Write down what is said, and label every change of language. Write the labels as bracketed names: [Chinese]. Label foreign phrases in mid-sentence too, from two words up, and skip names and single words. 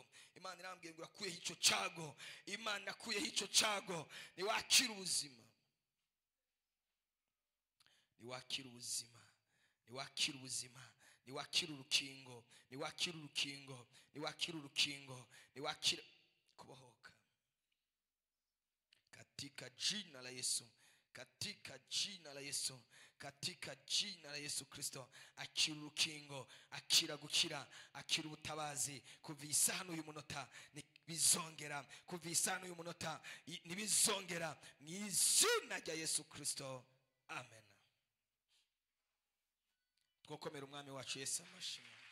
[Kinyarwanda] Imana irambariye ngo irakuyeho icyo cyago. Imana irakuyeho icyo cyago. Niwakira ubuzima, niwakira ubuzima, niwakira ubuzima, niwakira urukingo, niwakira urukingo, niwakira urukingo, niwakira kubohoka [Swahili] katika jina la Yesu. Katika jina la Yesu, katika jina la Yesu Kristo, [Kinyarwanda] akira urukingo, akira gukira, akira ubutabazi kuvisa hano uyu munota nibizongera, kuvisa hano uyu munota nibizongera mu izina rya Yesu Kristo, amen. Twokomera umwami wacu Yesu amashimwe.